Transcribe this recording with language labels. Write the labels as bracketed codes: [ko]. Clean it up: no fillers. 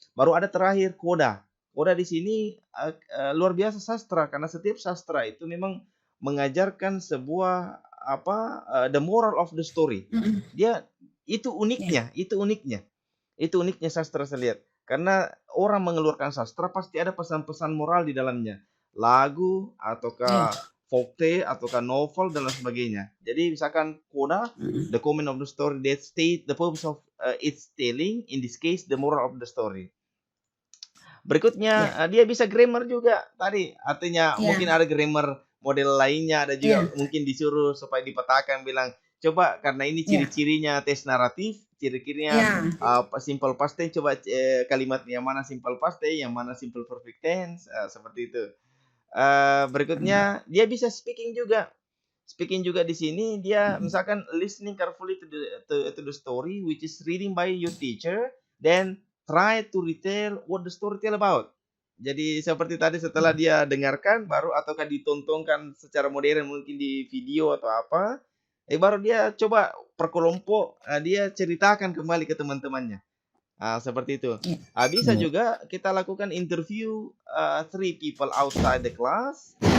[id] Baru ada terakhir Koda. Koda di sini luar biasa sastra, karena setiap sastra itu memang mengajarkan sebuah [en] the moral of the story. [id] Dia itu uniknya. Itu uniknya sastra saya lihat. Karena orang mengeluarkan sastra pasti ada pesan-pesan moral di dalamnya. Lagu ataukah folktale ataukah novel dan lain sebagainya. Jadi misalkan Koda, [en] the comment of the story that state the purpose of its telling, in this case the moral of the story. [id] Berikutnya dia bisa grammar juga tadi, artinya mungkin ada grammar model lainnya, ada juga mungkin disuruh supaya dipetakan, bilang coba karena ini ciri-cirinya tes naratif, ciri-cirinya simple past tense, coba kalimat yang mana simple past tense, yang mana simple perfect tense, seperti itu. Berikutnya dia bisa speaking juga. Speaking juga di sini dia misalkan [en] listening carefully to the story which is reading by your teacher, then try to retell what the story tell about. [id] Jadi seperti tadi setelah dia dengarkan baru ataukah ditontonkan secara modern mungkin di video atau apa, baru dia coba perkelompok, dia ceritakan kembali ke teman-temannya. Seperti itu. Bisa juga kita lakukan [en] interview 3 people outside the class.